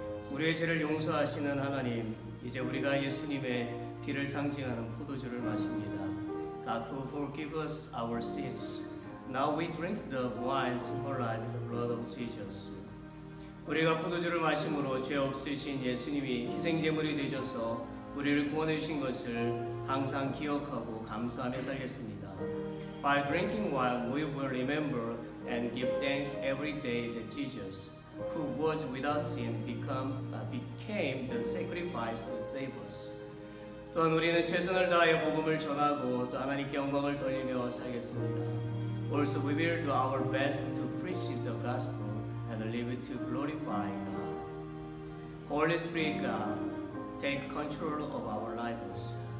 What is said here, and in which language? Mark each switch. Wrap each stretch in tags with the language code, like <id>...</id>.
<ko>우리의 죄를 용서하시는 하나님, 이제 우리가 예수님의 피를 상징하는 포도주를 마십니다.</ko> <en>God who forgive us our sins. Now we drink the wine symbolizing the blood of Jesus.</en> <ko>우리가 포도주를 마심으로 죄 없으신 예수님이 희생제물이 되셔서 우리를 구원해 주신 것을 항상 기억하고 감사하며 살겠습니다.</ko> <en>By drinking wine, we will remember and give thanks every day that Jesus, who was without sin, became the sacrifice to save us.</en> <ko>또한 우리는 최선을 다하여 복음을 전하고 또 하나님께 영광을 돌리며 살겠습니다.</ko> <en>Also, we will do our best to preach the gospel and live to glorify God. Holy Spirit God, take control of our lives.</en>